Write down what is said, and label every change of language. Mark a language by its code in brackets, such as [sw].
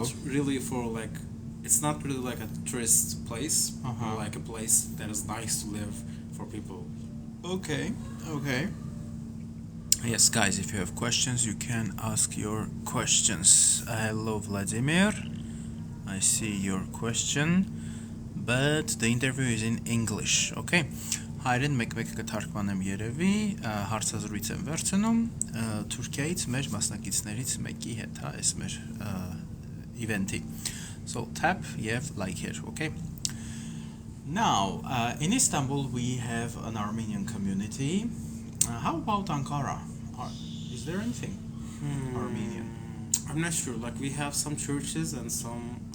[en] not really for like, it's not really like a tourist place, or like a place that is nice to live for people. Okay, okay. Yes, guys, if you have questions, you can ask your questions. Hello, Vladimir. I see your question, but the interview is in English, okay? [hy] Հայերեն մեկ-մեկ կթարգմանեմ երևի, հարցազրույց եմ վերցնում Թուրքիայից մեր մասնակիցներից մեկի հետ, հա, այս մեր event-ի. [en] So tap եւ like here, okay? Now, in Istanbul we have an Armenian community. How about Ankara? Is there anything Armenian? I'm not sure. Like we have some churches and some.